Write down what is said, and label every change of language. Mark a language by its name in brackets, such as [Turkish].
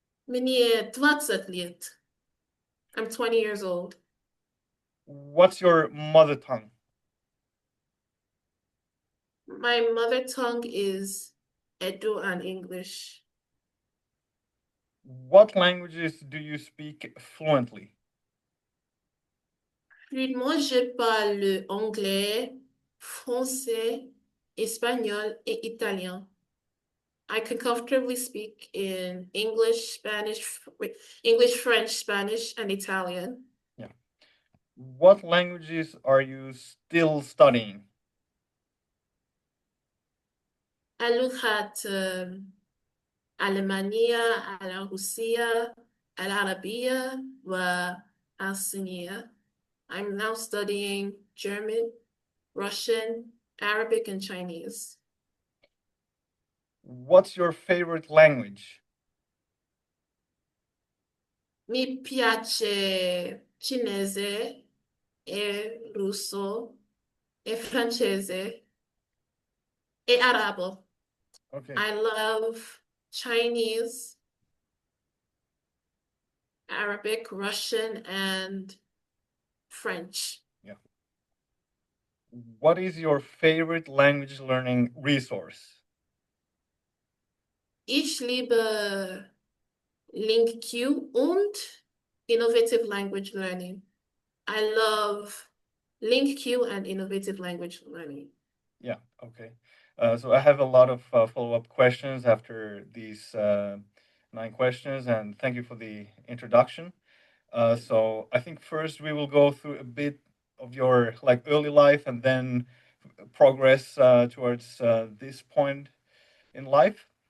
[Russian] Мне 20 лет. [English] I'm 20 years old. What's your mother tongue? My mother tongue is Edo and English. What languages do you speak fluently? [French] Fluidement, je parle anglais, français, espagnol et italien. [English] I can comfortably speak in English, French, Spanish, and Italian. Yeah. What languages are you still studying? [Arabic] اللغات ألمانية، الروسية، العربية والصينية. [English] I'm now studying German, Russian, Arabic, and Chinese. What's your favorite language? [Italian] Mi piace cinese e russo e francese e arabo. [English] Okay. I love Chinese, Arabic, Russian, and French. Yeah. What is your favorite language learning resource? [German] Ich liebe LinkQ und innovative language learning. [English] I love LinkQ and innovative language learning. Yeah. Okay. So I have a lot of follow-up questions after these 9 questions, and thank you for the introduction. So I think first we will go through a bit of your like early life and then progress towards this point in life.